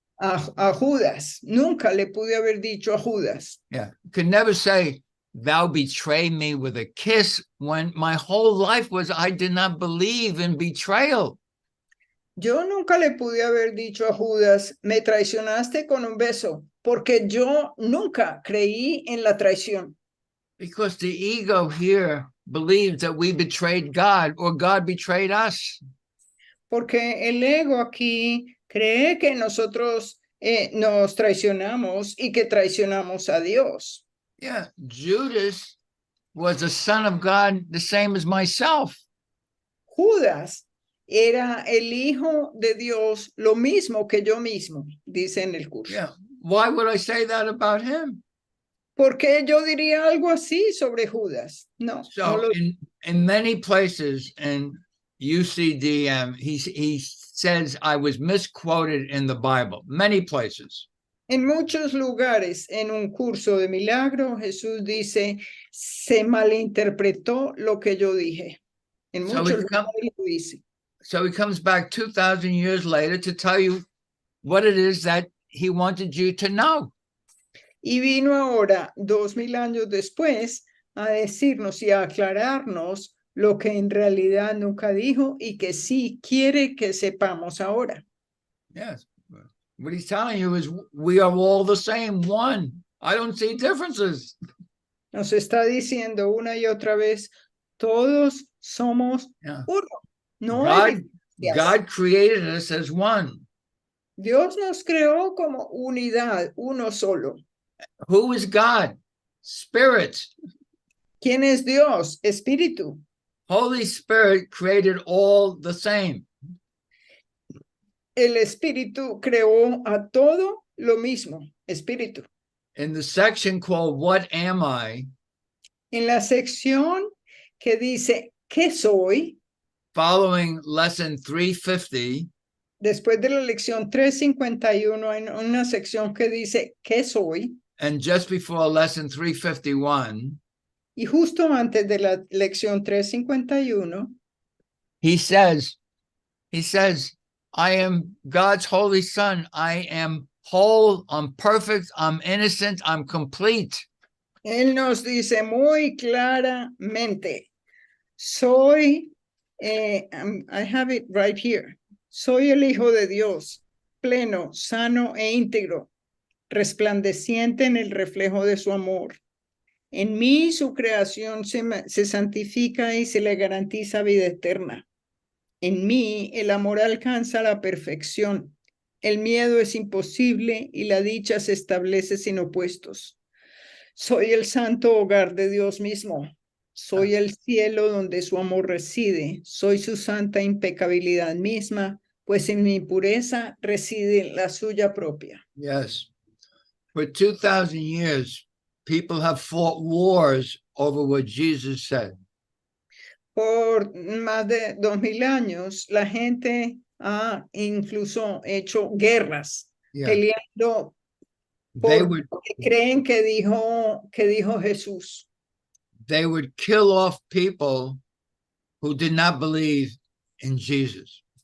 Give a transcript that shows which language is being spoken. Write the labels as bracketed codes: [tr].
[es] A Judas, nunca le pude haber dicho a Judas. [en] Yeah, could never say, thou betray me with a kiss, when my whole life was, I did not believe in betrayal. [es] Yo nunca le pude haber dicho a Judas, me traicionaste con un beso, porque yo nunca creí en la traición. [en] Because the ego here believes that we betrayed God or God betrayed us. [es] Porque el ego aquí cree que nosotros nos traicionamos y que traicionamos a Dios. [en] Yeah, Judas was a son of God, the same as myself. [es] Judas era el hijo de Dios, lo mismo que yo mismo, dice en el curso. [en] Yeah, why would I say that about him? [es] ¿Por qué yo diría algo así sobre Judas? No. [en] So in many places in UCDM, he says I was misquoted in the Bible, many places. [es] En muchos lugares, en un curso de milagro, Jesús dice, se malinterpretó lo que yo dije. En muchos lugares lo dice. [en] So he comes back 2,000 years later to tell you what it is that he wanted you to know. [es] Y vino ahora, 2,000 años después, a decirnos y a aclararnos lo que en realidad nunca dijo y que sí quiere que sepamos ahora. [en] Yes. What he's telling you is we are all the same, one. I don't see differences. [es] Nos está diciendo una y otra vez, todos somos uno. No hay diferencias. [en] God created us as one. [es] Dios nos creó como unidad, uno solo. [en] Who is God? Spirit. [es] ¿Quién es Dios? Espíritu. [en] Holy Spirit created all the same. [es] El Espíritu creó a todo lo mismo, Espíritu. [en] In the section called What Am I? [es] En la sección que dice ¿Qué soy? [en] Following lesson 350. [es] Después de la lección 351 hay una sección que dice ¿Qué soy? [en] And just before lesson 351. [es] Y justo antes de la lección 351. [en] He says, I am God's holy son. I am whole, I'm perfect, I'm innocent, I'm complete. [es] Él nos dice muy claramente, soy, [en] I have it right here, [es] soy el Hijo de Dios, pleno, sano e íntegro, resplandeciente en el reflejo de su amor. En mí su creación se santifica y se le garantiza vida eterna. En mí el amor alcanza la perfección. El miedo es imposible y la dicha se establece sin opuestos. Soy el santo hogar de Dios mismo. Soy el cielo donde su amor reside. Soy su santa impecabilidad misma, pues en mi pureza reside la suya propia. [en] Yes. For 2,000 years, people have fought wars over what Jesus said. [es] Por más de 2,000 años, la gente ha incluso hecho guerras, peleando por lo que creen que dijo Jesús. [en] They would kill off people who did not believe in Jesus.